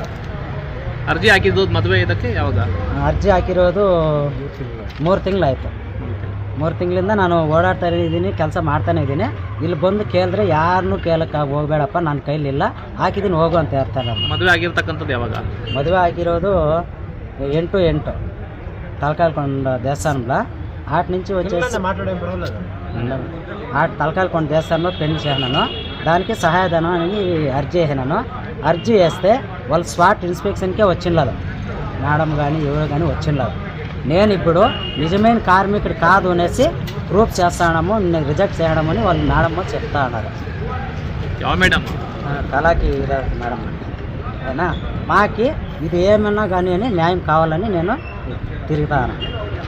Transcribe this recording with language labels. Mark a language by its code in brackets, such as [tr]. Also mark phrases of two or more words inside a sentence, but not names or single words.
[kn] ಅರ್ಜಿ ಹಾಕಿದ್ದು ಮದುವೆ ಇದಕ್ಕೆ ಯಾವಾಗ? ಅರ್ಜಿ ಹಾಕಿರೋದು 3 ತಿಂಗಳಾಯಿತು. 3 ತಿಂಗಳಿಂದ ನಾನು ಓಡಾಡ್ತಾ ಇದ್ದೀನಿ, ಕೆಲಸ ಮಾಡ್ತಾನೆ ಇದ್ದೀನಿ. ಇಲ್ಲಿ ಬಂದು ಕೇಳಿದ್ರೆ ಯಾರನ್ನೂ ಕೇಳಕ್ಕೆ ಹೋಗಬೇಡಪ್ಪ, ನನ್ನ ಕೈಲಿಲ್ಲ, ಹಾಕಿದ್ದೀನಿ ಹೋಗು ಅಂತ ಹೇಳ್ತಾರೆ. ಮದುವೆ ಆಗಿರ್ತಕ್ಕಂಥದ್ದು ಯಾವಾಗ? ಮದುವೆ ಆಗಿರೋದು 8/8 తలకాయకొండ దేవస్థానంలో. [te] ఆటి నుంచి వచ్చేసి తలకాయకొండ దేవస్థానంలో పెళ్లి చేసినాను. దానికి సహాయధనం అని అర్జీ వేసినాను. అర్జీ వేస్తే వాళ్ళు స్పాట్ ఇన్స్పెక్షన్కే వచ్చిండదు, మేడం కానీ ఎవరు కానీ వచ్చిండదు. నేను ఇప్పుడు నిజమైన కార్మికుడు కాదు అనేసి ప్రూఫ్ చేస్తాము, రిజెక్ట్ చేయడమని వాళ్ళు మేడమ్మ చెప్తా ఉన్నారు. [kn] ಯಾವ ಮೇಡಮ್? [te] కళాకి మేడం అయినా మాకి ఇది ఏమన్నా కానీ అని న్యాయం కావాలని నేను తిరుగుతాను.